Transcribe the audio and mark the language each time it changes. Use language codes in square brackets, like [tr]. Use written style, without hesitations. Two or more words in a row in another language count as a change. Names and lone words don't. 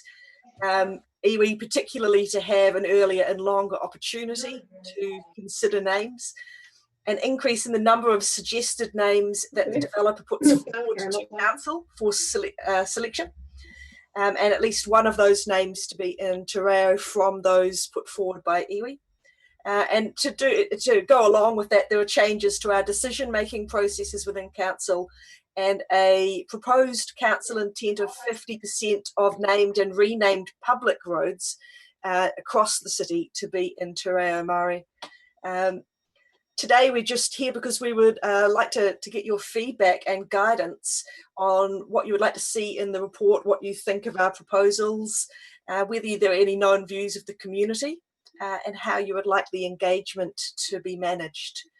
[en] Iwi particularly to have an earlier and longer opportunity to consider names. An increase in the number of suggested names that the developer puts forward to council for selection. And at least one of those names to be in [mi] te reo [en] from those put forward by iwi. And to go along with that, there are changes to our decision-making processes within council, and a proposed council intent of 50% of named and renamed public roads across the city to be in [mi] te reo Māori. [en] Today we're just here because we would like to get your feedback and guidance on what you would like to see in the report, what you think of our proposals, whether there are any known views of the community, and how you would like the engagement to be managed.